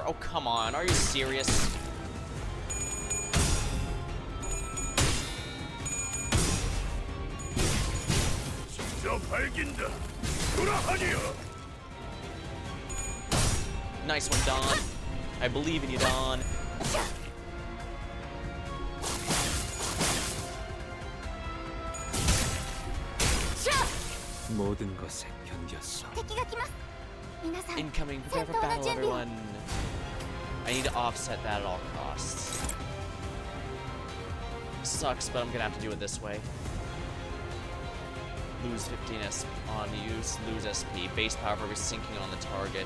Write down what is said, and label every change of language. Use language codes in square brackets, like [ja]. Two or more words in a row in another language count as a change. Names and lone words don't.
[en] Oh, come on. Are you serious? Nice one, Don. I believe in you, Don. [ko] 모든 것에 견뎠어. [ja] 敵が来ます皆さん [en] Incoming. Prepare for battle, everyone. I need to offset that at all costs. Sucks, but I'm gonna have to do it this way. Lose 15 SP on use, lose SP. Base power for sinking on the target.